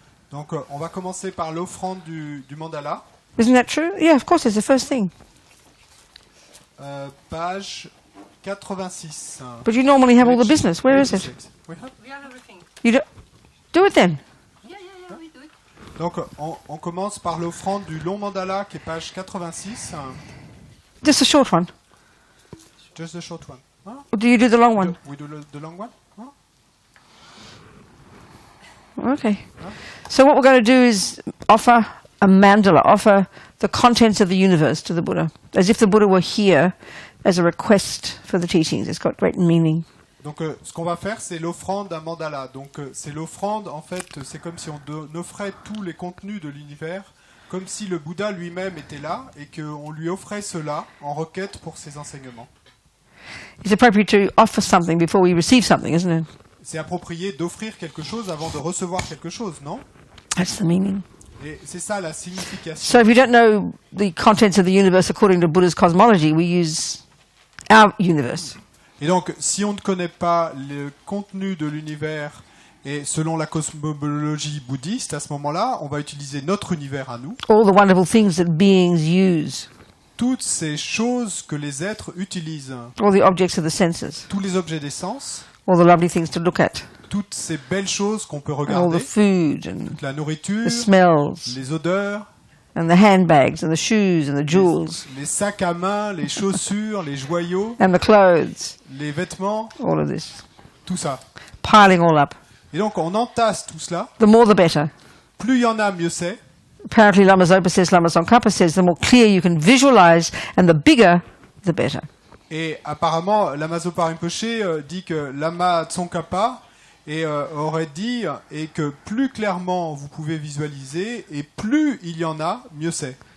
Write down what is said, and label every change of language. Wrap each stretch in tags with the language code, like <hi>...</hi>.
<fr>Donc, on va commencer par l'offrande du mandala.</fr> <en>Isn't that true? Yeah, of course, it's the first thing. Page 86. But you normally have all the business. Where is it? We have everything. You do it then. Yeah, we do it.</en> <fr>Donc, on commence par l'offrande du long mandala qui est page 86.</fr> <en>Just a short one. Just the short one. Huh? Or do you do the long one? We do the long one? Huh? Okay. So what we're going to do is offer a mandala, offer the contents of the universe to the Buddha, as if the Buddha were here as a request for the teachings. It's got great meaning.</en> <fr>Donc, ce qu'on va faire, c'est l'offrande d'un mandala. Donc, c'est l'offrande, en fait, c'est comme si on offrait tous les contenus de l'univers, comme si le Bouddha lui-même était là, et qu'on lui offrait cela en requête pour ses enseignements.</fr> <en>It's appropriate to offer something before we receive something, isn't it?</en> <fr>C'est approprié d'offrir quelque chose avant de recevoir quelque chose, non?</fr> <en>That's the meaning.</en> <fr>Et c'est ça la signification.</fr> <en>So if you don't know the contents of the universe according to Buddha's cosmology, we use our universe.</en> <fr>Et donc, si on ne connaît pas le contenu de l'univers et selon la cosmologie bouddhiste, à ce moment-là, on va utiliser notre univers à nous.</fr> <en>All the wonderful things that beings use.</en> <fr>Toutes ces choses que les êtres utilisent.</fr> <en>All the objects of the senses.</en> <fr>Tous les objets des sens.</fr> <en>All the lovely things to look at.</en> <fr>Toutes ces belles choses qu'on peut</fr> <en>All</en> <fr>regarder.</fr> <en>the food and</en> <fr>Toute la nourriture.</fr> <en>the smells.</en> <fr>Les odeurs.</fr> <en>And the handbags and the shoes and the jewels.</en> <fr>Les sacs à main, les chaussures, les joyaux.</fr> <en>And the clothes.</en> <fr>Les vêtements.</fr> <en>All of this.</en> <fr>Tout ça.</fr> <en>Piling all up.</en> <fr>Et donc, on entasse tout cela.</fr> <en>The more the better.</en> <fr>Plus il y en a, mieux c'est.</fr> <en>Apparently Lama Zopa says, Lama Tsongkhapa says, the more clear you can visualize and the bigger, the better.</en> <fr>Et apparemment, Lama Zopa Rinpoche dit que Lama Tsongkhapa aurait dit et que plus clairement vous pouvez visualiser et plus il y en a, mieux c'est.</fr>